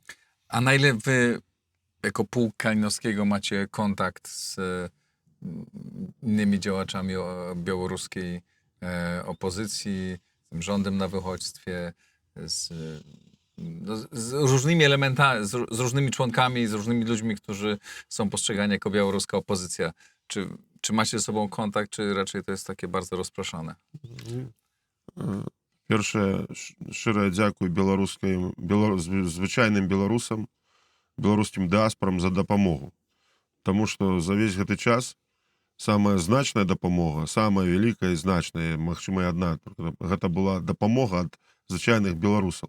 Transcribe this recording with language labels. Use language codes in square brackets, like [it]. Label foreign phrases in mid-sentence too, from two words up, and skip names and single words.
[pl] A na ile wy jako pułk Kalinowskiego macie kontakt z innymi działaczami białoruskiej opozycji, z tym rządem na wychodźstwie, z no, z różnymi elementami, z różnymi członkami, z różnymi ludźmi, którzy są postrzegani jako białoruska opozycja. Czy macie ze sobą kontakt, czy raczej to jest takie bardzo rozproszone? [be] Першае, шчырае дзякуй звычайным беларусам, беларускім дыаспорам за дапамогу. Таму што за ўвесь гэты час самая значная дапамога, самая вялікая і значная, магчыма, і адна, гэта была дапамога ад звычайных беларусаў.